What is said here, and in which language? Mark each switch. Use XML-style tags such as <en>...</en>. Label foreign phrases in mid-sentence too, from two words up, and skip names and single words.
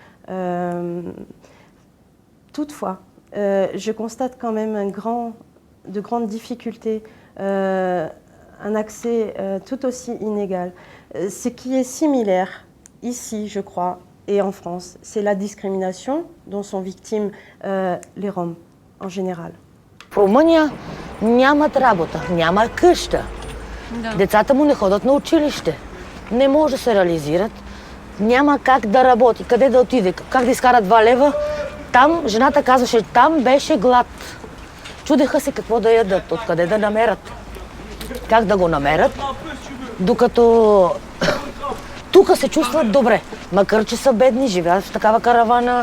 <fr>Toutefois, je constate quand même de grandes difficultés, un accès tout aussi inégal. Ce qui est similaire ici, je crois, et en France, c'est la discrimination dont sont victimes les Roms en général.</fr> <bg>В Румъния нямат работа, няма къща. Да. Децата му не ходят на училище, не може да се реализират, няма как да работи, къде да отиде, как да изкара 2 лева. Там, жената казваше, там беше глад. Чудеха се какво да ядат, откъде да намерят, как да го намерят, докато тук се чувстват добре, макар че са бедни, живеят в такава каравана.</bg>